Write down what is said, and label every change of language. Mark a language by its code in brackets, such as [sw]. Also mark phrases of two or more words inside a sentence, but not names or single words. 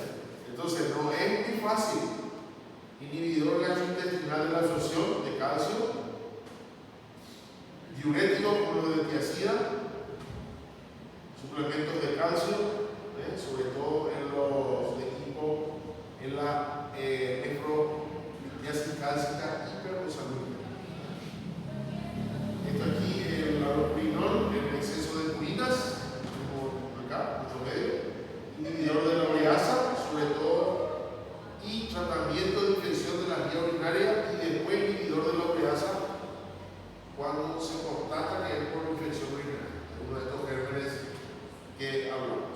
[es] Entonces no es muy fácil. Inhibidor gastrointestinal de la absorción de calcio, diurético como lo de tiacida, suplementos de calcio, sobre todo en los equipos, en la nefrotiasis cálcica hiperosalúrica. Esto aquí, el allopurinol, el exceso de purinas, como acá, mucho medio, inhibidor de la ureasa, sobre todo, y tratamiento de infección de la vía urinaria y después inhibidor de la ureasa cuando se constata que es por infección urinaria, uno de estos gérmenes que hablamos.